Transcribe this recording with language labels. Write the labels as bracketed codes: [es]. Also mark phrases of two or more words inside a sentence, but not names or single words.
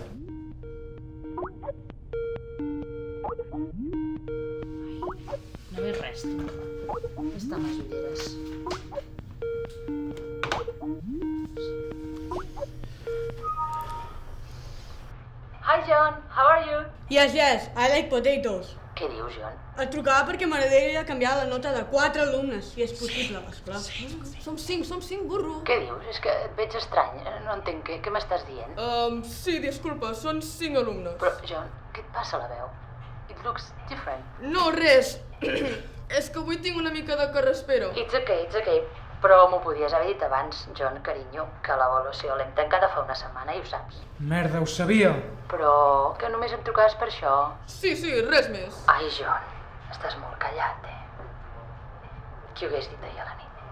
[ca] No veig res, tu. Està amb les ulleres. Hi, [en] John. How are you? Yes, I like potatoes. [ca] Què dius, John? Et trucava perquè m'agradaria canviar la nota de 4 alumnes, si és possible, esclar. Som 5, burro. Què dius? És que et veig estrany. No entenc què m'estàs dient. Sí, disculpa, són 5 alumnes. Però, John, què et passa a la veu? [en] It looks different. [ca] No, res. És que avui tinc una mica de carraspera. [en] It's okay. [ca] Però m'ho podies haver dit abans, John, carinyo, que l'avaluació l'hem tancada fa una setmana i ho saps. Merda, ho sabia. Però que només em trucaves per això? Sí, res més. Ai, John, estàs molt callat, Qui ho hagués dit ahir a la nit?